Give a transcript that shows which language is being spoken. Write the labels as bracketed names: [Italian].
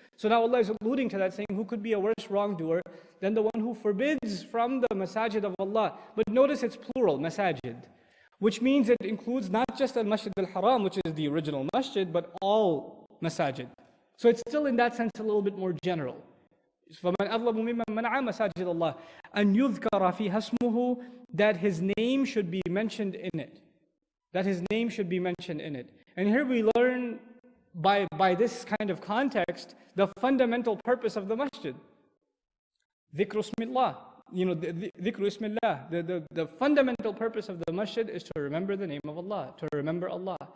[English] So now Allah is alluding to that, saying, who could be a worse wrongdoer than the one who forbids from the masajid of Allah? But notice it's plural, masajid, which means it includes not just al-Masjid al-Haram, which is the original masjid, but all masajid. So it's still in that sense a little bit more general. [Arabic] فَمَنْ أَظْلَمُ مِمَّنْ مَنَعَ مَسَاجِدَ اللَّهِ أَنْ يُذْكَرَ فِيهَا اسْمُهُ, [English] that his name should be mentioned in it. That his name should be mentioned in it. And here we learn by this kind of context the fundamental purpose of the masjid. [Arabic] ذِكْرُ اسْمِ اللَّهِ, ذِكْرُ اسْمِ اللَّهِ. [English] The fundamental purpose of the masjid is to remember the name of Allah, to remember Allah.